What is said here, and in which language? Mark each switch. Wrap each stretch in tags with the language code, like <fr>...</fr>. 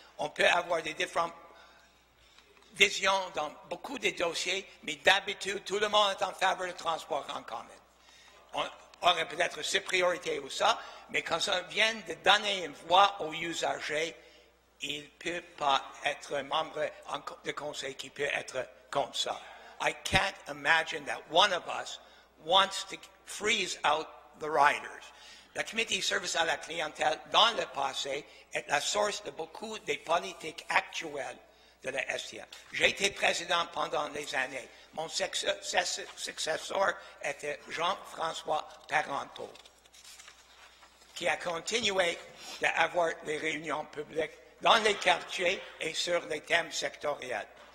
<fr>On peut avoir des différentes visions dans beaucoup de dossiers, mais d'habitude, tout le monde est en faveur du transport en commun. On aurait peut-être ses priorités ou ça, mais quand ça vient de donner une voix aux usagers, il ne peut pas être un membre de conseil qui peut être comme ça.</fr> <en>I can't imagine that one of us wants to freeze out the riders.</en> <fr>La comité de service à la clientèle, dans le passé, est la source de beaucoup des politiques actuelles de la STM. J'ai été président pendant des années. Mon successeur était Jean-François Parenteau, qui a continué d'avoir des réunions publiques dans les quartiers et sur les thèmes sectoriels.</fr>